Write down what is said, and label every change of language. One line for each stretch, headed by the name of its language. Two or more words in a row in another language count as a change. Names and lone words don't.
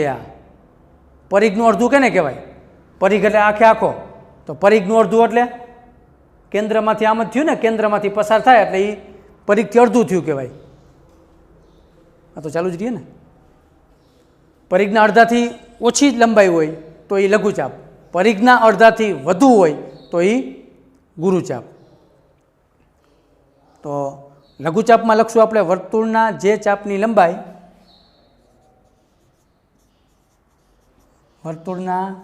Gujarati: આ પરિઘનું અર્ધું કેને કહેવાય? પરિઘ એટલે આખે આખો, તો પરિઘનું અર્ધું એટલે કેન્દ્રમાંથી આમ જ થયું ને, કેન્દ્રમાંથી પસાર થાય એટલે ઈ પરિઘથી અર્ધું થયું કહેવાય। આ તો ચાલુ જ રહીએ ને। પરિઘના અર્ધાથી ઓછી લંબાઈ હોય તો યે લઘુચાપ, પરિઘના અર્ધાથી વધુ હોય તો યે ગુરુચાપ। તો લઘુચાપ મેં લખશું આપણે વર્તુળના જે ચાપની લંબાઈ, વર્તુળના